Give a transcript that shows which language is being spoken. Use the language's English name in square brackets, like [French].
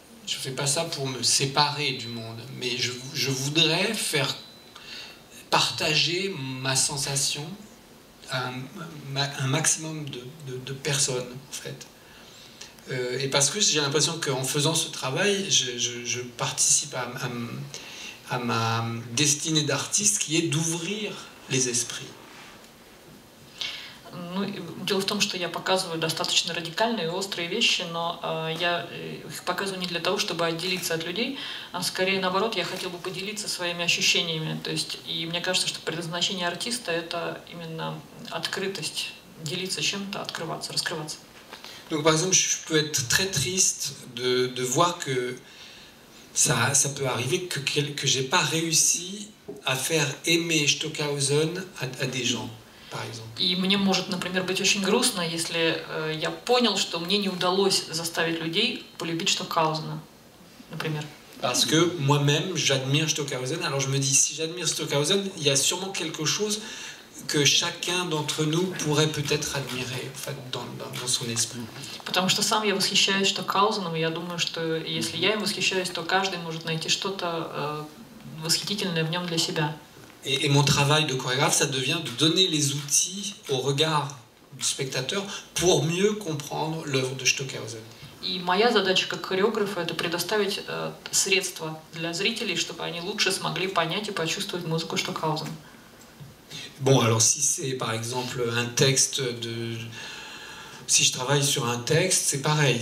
[French] Je fais pas ça pour me séparer du monde, mais je voudrais faire partager ma sensation à un maximum de personnes, en fait. Et parce que j'ai l'impression qu'en faisant ce travail, je participe à ma destinée d'artiste, qui est d'ouvrir les esprits. [Russian] Ну, дело в том, что я показываю достаточно радикальные и острые вещи, но я их показываю не для того, чтобы отделиться от людей, а скорее наоборот, я хотела бы поделиться своими ощущениями. То есть, и мне кажется, что предназначение артиста — это именно открытость, делиться чем-то, открываться, раскрываться. [French] Donc par exemple, je peux être très triste de voir que ça peut arriver que j'ai pas réussi à faire aimer Stockhausen à des gens. [Russian] И мне может, например, быть очень грустно, если я понял, что мне не удалось заставить людей полюбить Стокхаузена, например. [French] Parce que moi-même, j'admire Stockhausen. Alors je me dis, si j'admire Stockhausen, il y a sûrement quelque chose que chacun d'entre nous pourrait peut-être admirer, en fait, dans son esprit. [Russian] Потому что сам я восхищаюсь Стокхаузеном, и я думаю, что если я им восхищаюсь, то каждый может найти что-то восхитительное в нем для себя. [French] Et mon travail de chorégraphe, ça devient de donner les outils au regard du spectateur pour mieux comprendre l'œuvre de Stockhausen. [Russian] И моя задача как хореографа — это предоставить средства для зрителей, чтобы они лучше смогли понять и почувствовать музыку Штокхаузена. [French] Bon, alors si c'est par exemple un texte de... Si je travaille sur un texte, c'est pareil.